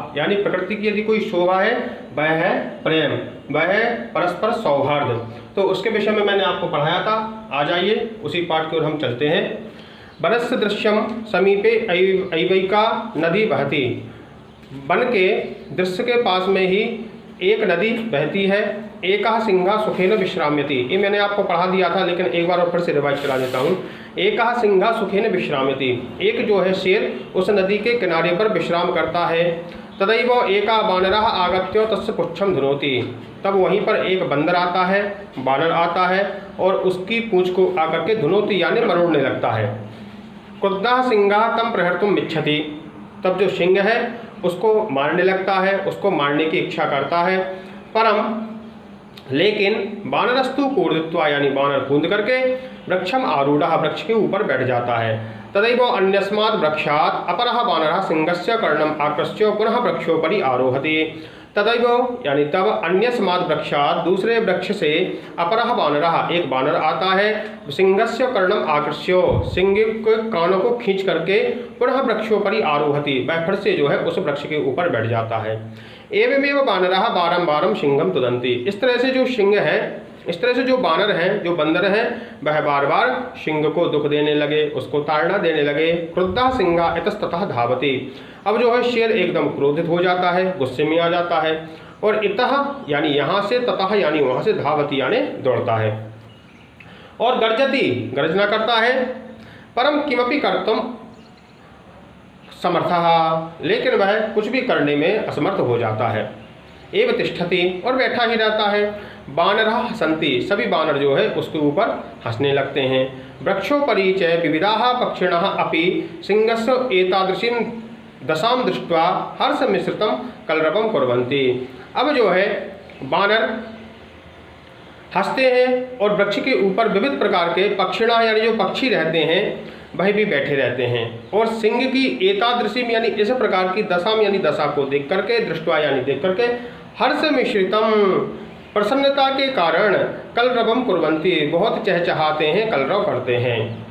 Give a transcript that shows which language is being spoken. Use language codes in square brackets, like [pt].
[hi] यानी प्रकृति की यदि कोई शोभा है वह है प्रेम, वह है परस्पर सौहार्द। तो उसके विषय में मैंने आपको पढ़ाया था। आ जाइए उसी पाठ की ओर हम चलते हैं। [sa] वनस्य दृश्यम समीपे ऐवैका नदी बहती। [hi] वन के दृश्य के पास में ही एक नदी बहती है। [sa] एकः सिंहः सुखेन विश्राम्यति। [hi] ये मैंने आपको पढ़ा दिया था, लेकिन एक बार और फिर से रिवाइज करा देता हूँ। [sa] एकः सिंहः सुखेन विश्राम्यति। [hi] एक जो है शेर उस नदी के किनारे पर विश्राम करता है। [sa] तदैव एका वानरः आगत्य तस्य पुच्छं धुनोति। [hi] तब वहीं पर एक बंदर आता है, वानर आता है और उसकी पूंछ को आकर के धुनोति यानी मरोड़ने लगता है। [sa] क्रुद्धः सिंहः तं प्रहर्तुम् इच्छति। [hi] तब जो सिंह है उसको मारने लगता है, उसको मारने की इच्छा करता है। परम लेकिन [sa] वानरस्तु कूर्दित्वा [hi] यानी वानर कूद करके [sa] वृक्षम आरूढ़ः [hi] वृक्ष के ऊपर बैठ जाता है। [sa] तदैव अन्यस्मात् वृक्षात् अपरः वानरः सिंहस्य कर्णम आकृष्य पुनः वृक्षोपरि आरोहति। [hi] तदैव यानी तब [sa] अन्यस्मात् वृक्षात् [hi] दूसरे वृक्ष से [sa] अपरः वानरः [hi] एक वानर आता है, [sa] सिंहस्य कर्णम आकृष्य [hi] सिंह के कानों को खींच करके [sa] पुनः वृक्षोपरि आरोहति [hi] वह फिर से जो है उस वृक्ष के ऊपर बैठ जाता है। [sa] एवमेव वानरः बारम बारम सिंहम तुदन्ति। [hi] इस तरह से जो सिंह है, इस तरह से जो वानर हैं, जो बंदर हैं, वह बार बार सिंह को दुख देने लगे, उसको ताड़ना देने लगे। [sa] क्रुद्धः सिंहः इतस्ततः धावति। [hi] अब जो है शेर एकदम क्रोधित हो जाता है, गुस्से में आ जाता है और इतः यानी यहाँ से, ततः यानी वहाँ से, धावति यानी दौड़ता है और गर्जति गर्जना करता है। [sa] परम किमपि कर्तुम समर्थः। [hi] लेकिन वह कुछ भी करने में असमर्थ हो जाता है। [sa] एव तिष्ठति [hi] और बैठा ही रहता है। [sa] वानरः हसन्ति। [hi] सभी वानर जो है उसके ऊपर हंसने लगते हैं। [sa] वृक्षोपरि च विविधाः पक्षिणः अपि सिंहस्य एतादृशीं दशां दृष्ट्वा हर्षमिश्रितं कलरवं कुर्वन्ति। [hi] अब जो है वानर हंसते हैं और वृक्ष के ऊपर विविध प्रकार के पक्षिणः यानी जो पक्षी रहते हैं वह भी बैठे रहते हैं और सिंह की एतादृशीम यानी इस प्रकार की दशाम यानी दशा को देख करके, दृष्टवा यानी देख करके, [sa] हर्ष मिश्रितम [hi] प्रसन्नता के कारण [sa] कलरवम कुर्वन्ति [hi] बहुत चहचहाते हैं, कलरव करते हैं।